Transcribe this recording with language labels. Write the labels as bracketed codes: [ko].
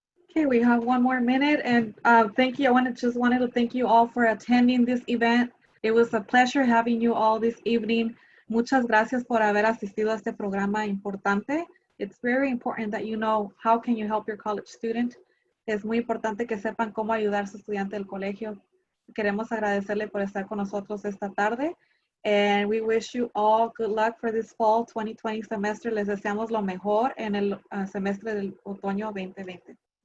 [en] Okay, we have 1 more minute, and thank you. Just wanted to thank you all for attending this event. It was a pleasure having you all this evening. [es] Muchas gracias por haber asistido a este programa importante. [en] It's very important that you know how can you help your college student. [es] Es muy importante que sepan cómo ayudar a su estudiante del colegio. Queremos agradecerle por estar con nosotros esta tarde. [en] And we wish you all good luck for this fall 2020 semester. [es] Les deseamos lo mejor en el semestre del otoño 2020.